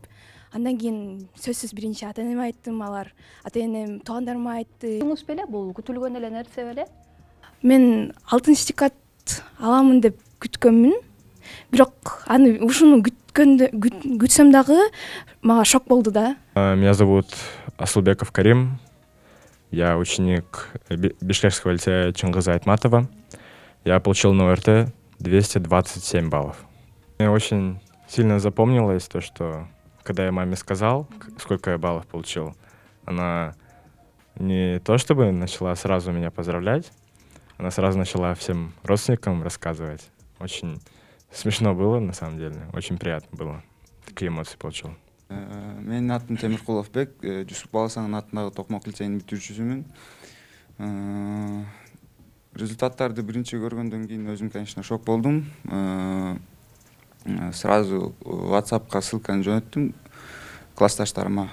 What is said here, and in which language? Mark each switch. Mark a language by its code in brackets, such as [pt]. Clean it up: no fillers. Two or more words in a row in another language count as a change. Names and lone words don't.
[ky] Андан кийин сөзсүз биринчи ата энеме айттым, алар ата энем туугандарыма айтты. Туңуз беле, бул күтүлгөн эле нерсе беле? Мен алтын сертификат аламын деп күткөнмүн. Бирок аны ушуну күтсөм дагы мага шок болду да. [ru] Меня зовут Асылбеков Карим. Я ученик Бишкекского лицея Чингиза Айтматова. Я получил на ОРТ 227 баллов. Мне очень сильно запомнилось то, что когда я маме сказал, сколько я баллов получил, она не то чтобы начала сразу меня поздравлять, она сразу начала всем родственникам рассказывать. Очень смешно было, на самом деле. Очень приятно было. Такие эмоции получил. [ky] Менин атым Темиркуловбек, Жусуп Баласаңдын атындагы Токмок лицейинин бүтүрүүчүсүмүн. Результаттарды биринчи көргөндөн кийин өзүм, конечно, шок болдум. Сразу WhatsApp'ка ссылканы жөнөттүм классташтарыма.